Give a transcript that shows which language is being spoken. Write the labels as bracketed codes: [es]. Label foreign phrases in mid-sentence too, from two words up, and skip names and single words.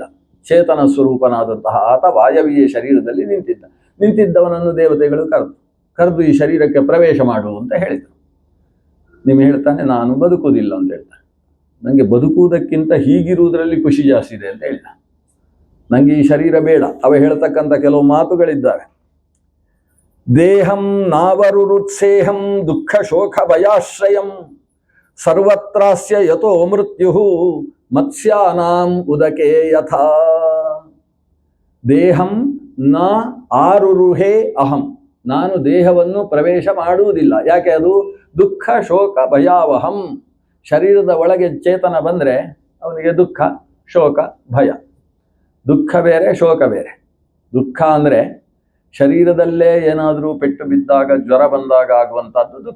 [kn] ಚೇತನ ಸ್ವರೂಪನಾದಂತಹ ಆತ ವಾಯವ್ಯ ಶರೀರದಲ್ಲಿ ನಿಂತಿದ್ದವನನ್ನು ದೇವತೆಗಳು ಕರೆದು ಈ ಶರೀರಕ್ಕೆ ಪ್ರವೇಶ ಮಾಡು ಅಂತ ಹೇಳಿದರು. ನಿಮಿ ಹೇಳ್ತಾನೆ, ನಾನು ಬದುಕುವುದಿಲ್ಲ ಅಂತ ಹೇಳ್ತಾನೆ. ನನಗೆ ಬದುಕುವುದಕ್ಕಿಂತ ಹೀಗಿರುವುದರಲ್ಲಿ ಖುಷಿ ಜಾಸ್ತಿ ಇದೆ ಅಂತ ಹೇಳಿದ. ನನಗೆ ಈ ಶರೀರ ಬೇಡ. ಅವ ಹೇಳ್ತಕ್ಕಂಥ ಕೆಲವು ಮಾತುಗಳಿದ್ದಾವೆ. [sa] ದೇಹಂ ನಾವರುರುತ್ಸೇಹಂ ದುಃಖ ಶೋಕ ಭಯಾಶ್ರಯಂ ಸರ್ವತ್ರಾಸ್ಯ ಯತೋ ಮೃತ್ಯು ಮತ್ಸ್ಯಾನಾಂ ಉದಕೆ ಯಥಾ. ದೇಹಂ ನ ಆರುರುಹೇ ಅಹಂ, [kn] ನಾನು ದೇಹವನ್ನು ಪ್ರವೇಶ ಮಾಡುವುದಿಲ್ಲ. ಯಾಕೆ? [sa] ಅದು ದುಃಖ ಶೋಕ ಭಯಾವಹಂ. [kn] ಶರೀರದ ಒಳಗೆ ಚೇತನ ಬಂದರೆ ಅವನಿಗೆ ದುಃಖ ಶೋಕ ಭಯ. ದುಃಖ ಬೇರೆ, ಶೋಕ ಬೇರೆ. ದುಃಖ ಅಂದರೆ ಶರೀರದಲ್ಲೇ ಏನಾದರೂ ಪೆಟ್ಟು ಬಿದ್ದಾಗ, ಜ್ವರ ಬಂದಾಗ ಆಗುವಂಥದ್ದು ದುಃಖ.